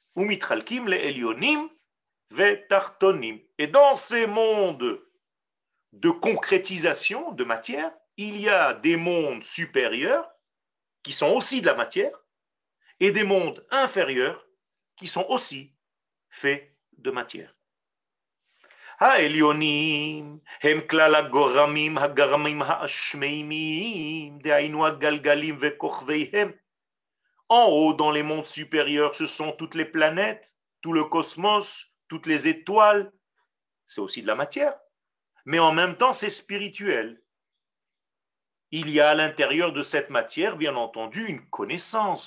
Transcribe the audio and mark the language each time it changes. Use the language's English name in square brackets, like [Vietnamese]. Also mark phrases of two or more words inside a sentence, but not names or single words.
[Hebrew] ומתחלקים לעליונים ותחתונים. [French] Et dans ces mondes de concrétisation de matière, il y a des mondes supérieurs qui sont aussi de la matière et des mondes inférieurs qui sont aussi faits de matière. [Hebrew] העליונים הם כלל הגורמים הגרמים האשמיימיים, דהיינו הגלגלים וכוכביהם. [French] En haut, dans les mondes supérieurs, ce sont toutes les planètes, tout le cosmos, toutes les étoiles. C'est aussi de la matière. Mais en même temps, c'est spirituel. Il y a à l'intérieur de cette matière, bien entendu, une connaissance.